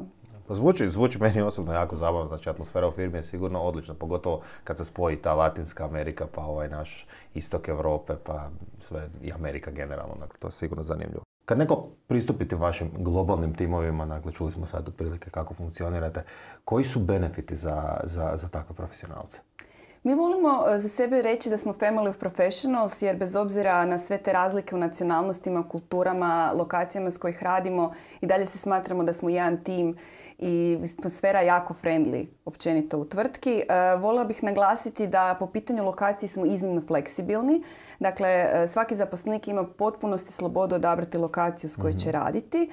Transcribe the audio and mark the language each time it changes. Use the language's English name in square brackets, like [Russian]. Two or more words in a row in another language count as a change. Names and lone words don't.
[Croatian] Zvuči meni osobno jako zabavno, znači atmosfera u firmi je sigurno odlična, pogotovo kad se spoji ta Latinska Amerika pa ovaj naš istok Europe pa sve i Amerika generalno, dakle to je sigurno zanimljivo. Kad neko pristupite vašim globalnim timovima, dakle čuli smo sad otprilike kako funkcionirate, koji su benefiti za takve profesionalce? Mi volimo za sebe reći da smo [English] family of professionals [Croatian] jer bez obzira na sve te razlike u nacionalnostima, kulturama, lokacijama s kojih radimo i dalje se smatramo da smo jedan tim i atmosfera jako friendly općenito u tvrtki. Voljela bih naglasiti da po pitanju lokacije smo iznimno fleksibilni. Dakle, svaki zaposlenik ima potpunosti slobodu odabrati lokaciju s kojoj će raditi.